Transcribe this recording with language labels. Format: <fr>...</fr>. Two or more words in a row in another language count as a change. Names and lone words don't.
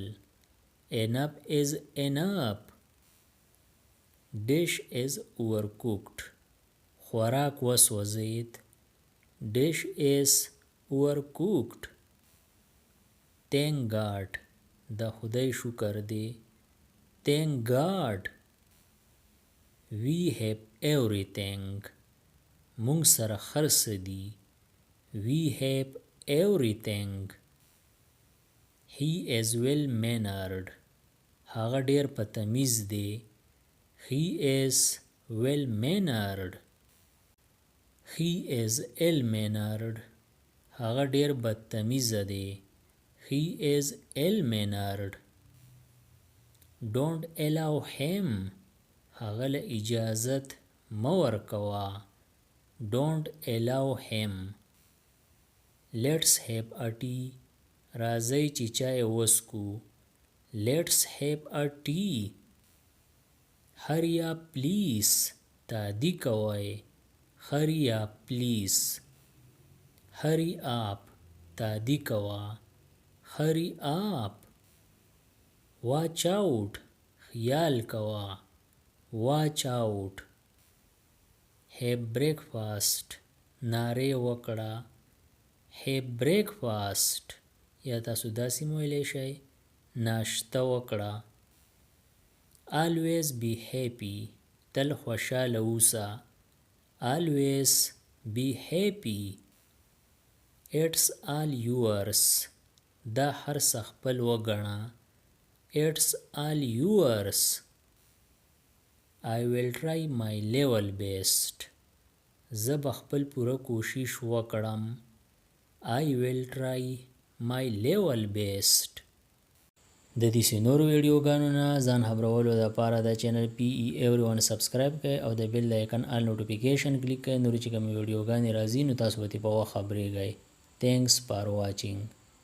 <en>Enough is enough. Dish is overcooked.</en> <ps>خوراک وسوځید.</ps> <en>Dish is overcooked. Thank God.</en> <ps>د خدای شکر دی.</ps> <en>Thank God. We have everything.</en> <ps>مونږ سره هر څه دي.</ps> <en>We have everything. He is well mannered.</en> <ps>هغه ډېر په تمیز دی.</ps> <en>He is well mannered. He is ill mannered.</en> <ps>هغه ډېر بدتمیزه دی.</ps> <en>He is ill mannered. Don't allow him.</en> <ps>هغه له اجازت مه ورکوه.</ps> <en>Don't allow him. Let's have a tea.</en> <ps>راځئ چې چای وڅښو.</ps> <en>Let's have a tea. Hurry up please.</en> <ps>تادی کوئ.</ps> <en>Hurry up please. Hurry up.</en> <ps>تادی کوه.</ps> <en>Hurry up. Watch out.</en> <ps>خیال کوه.</ps> <en>Watch out. Have breakfast.</en> <ps>نارې وکړه.</ps> <en>Have breakfast.</en> <ps>یا تاسو داسې هم ویلی شئ ناشته وکړه.</ps> <en>Always be happy.</en> <ps>تل خوشحاله اوسه.</ps> <en>Always be happy. It's all yours.</en> <ps>دا هر څه خپل وګڼه.</ps> <en>It's all yours. I will try my level best.</en> <ps>زه به خپل پوره کوشش وکړم.</ps> <en>I will try my level best.</en> <ps>د دې نورو ویډیوګانو نه ځان خبرولو دپاره د چینل PE everyone سبسکرایب کړئ او د بیل د آیکن</ps> <en>all notification</en> <ps>کلیک کړئ. نورې چې کومې ویډیوګانې راځي نو تاسو به ترې په وخت خبرېږئ.</ps> <en>Thanks for watching.</en>